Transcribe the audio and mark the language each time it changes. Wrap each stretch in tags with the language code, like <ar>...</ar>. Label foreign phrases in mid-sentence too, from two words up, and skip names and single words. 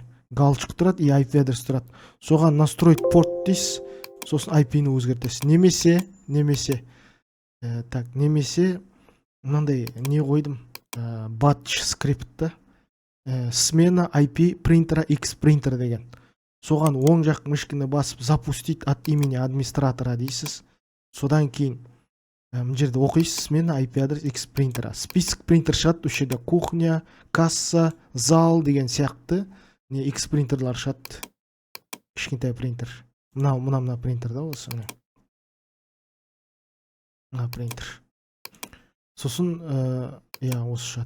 <kk>Галочка тұрады и IP адрес тұрады. Соған</kk> <ru>настроить порт</ru> <kk>дейсіз, сосын IP-ні өзгертесіз. Немесе мынандай не қойдым, batch скриптті.</kk> <ru>смена IP принтера X принтер</ru> <kk>деген. Соған оң жақ мышканы басып</kk> <ru>запустить от имени администратора дейсіз.</ru> <kk>Содан кейін мына жерде оқисыз</kk> <ru>смена IP адрес X принтера.</ru> <kk>Список принтер шығады, осы жерде кухня, касса, зал деген сияқты не X принтерлар шығады. Кішкентай принтер. Мына принтер да осы. Мына принтер. Сосын осы шығады.</kk>